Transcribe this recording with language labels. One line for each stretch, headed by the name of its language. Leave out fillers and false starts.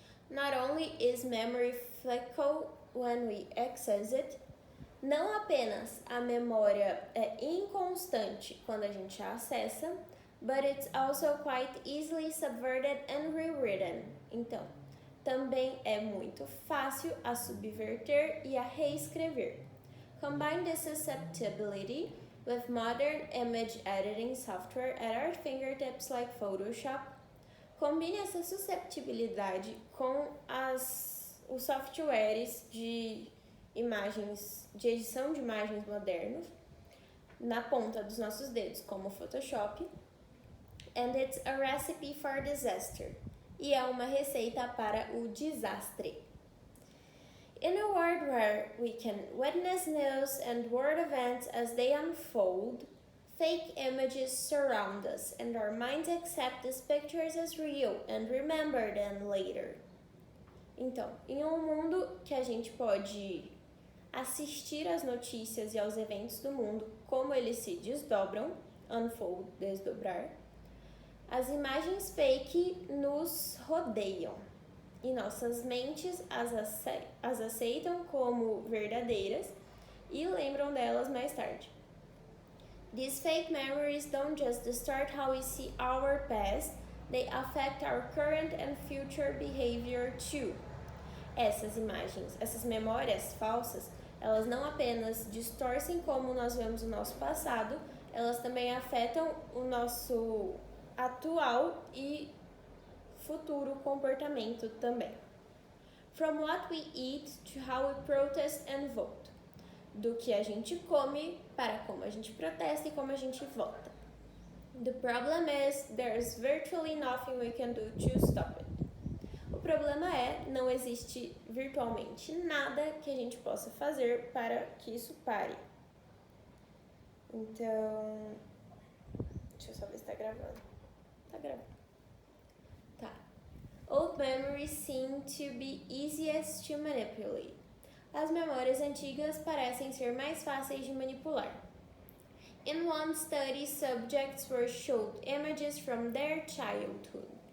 English: Not only is memory fickle when we access it,
Portuguese: não apenas a memória é inconstante quando a gente a acessa,
English: but it's also quite easily subverted and rewritten.
Portuguese: Então, também é muito fácil a subverter e a reescrever.
English: Combine this susceptibility with modern image editing software at our fingertips like Photoshop.
Portuguese: Combine essa susceptibilidade com os softwares de imagens, de edição de imagens modernos na ponta dos nossos dedos, como o Photoshop.
English: And it's a recipe for disaster.
Portuguese: E é uma receita para o desastre.
English: In a world where we can witness news and world events as they unfold, fake images surround us and our minds accept these pictures as real and remember them later.
Portuguese: Então, em um mundo que a gente pode assistir às notícias e aos eventos do mundo como eles se desdobram, unfold, desdobrar, as imagens fake nos rodeiam e nossas mentes as aceitam como verdadeiras e lembram delas mais tarde.
English: These fake memories don't just distort how we see our past, they affect our current and future behavior too.
Portuguese: Essas imagens, essas memórias falsas, elas não apenas distorcem como nós vemos o nosso passado, elas também afetam o nosso atual e futuro comportamento também.
English: From what we eat to how we protest and vote.
Portuguese: Do que a gente come para como a gente protesta e como a gente vota.
English: The problem is there's virtually nothing we can do to stop it.
Portuguese: O problema é, não existe virtualmente nada que a gente possa fazer para que isso pare. Então, deixa eu só ver se tá gravando. Tá gravando. Tá.
English: Old memories seem to be easiest to manipulate.
Portuguese: As memórias antigas parecem ser mais fáceis de manipular.
English: In one study, subjects were showed images from their childhood.